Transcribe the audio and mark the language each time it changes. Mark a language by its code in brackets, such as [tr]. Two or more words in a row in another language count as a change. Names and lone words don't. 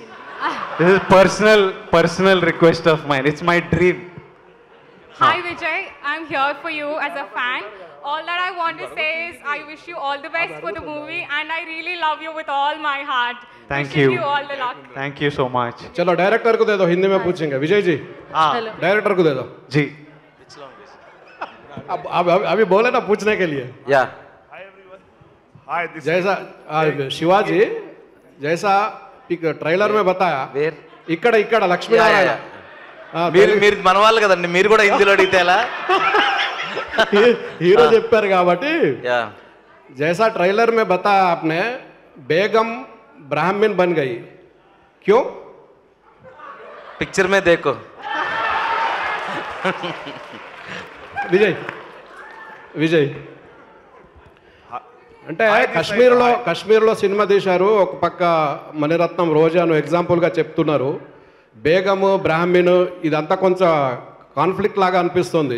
[en] This is personal request of mine. It's my dream. Hi Vijay, I'm here for you as a fan. All that I want to say is I wish you all the best for the movie and I really love you with all my heart. Thank Wishing you. you all the luck. Thank you so much. [hi] चलो डायरेक्टर को दे दो, हिंदी में पूछेंगे। विजय जी, डायरेक्टर को दे दो। जी। अब अभी बोले ना पूछने के लिए। [en] Yeah. [hi] जैसा शिवाजी जैसा ट्రైలర్ में बताया ఇక్కడ లక్ష్మీనారాయణ [te] మీరు మన వాళ్ళు కదండి, మీరు కూడా హిందీలో అడిగితే ఎలా? [hi] हीरो [te] చెప్పారు కాబట్టి [hi] जैसा ट्रेलर में बताया आपने, बेगम ब्राह्मण बन गई, क्यों? पिक्चर में देखो। [te] విజయ్ అంటే కశ్మీర్లో సినిమా తీశారు. ఒక పక్క మణిరత్నం రోజాను ఎగ్జాంపుల్గా చెప్తున్నారు. బేగము బ్రాహ్మణ్ ఇదంతా కొంచెం కాన్ఫ్లిక్ట్ లాగా అనిపిస్తుంది.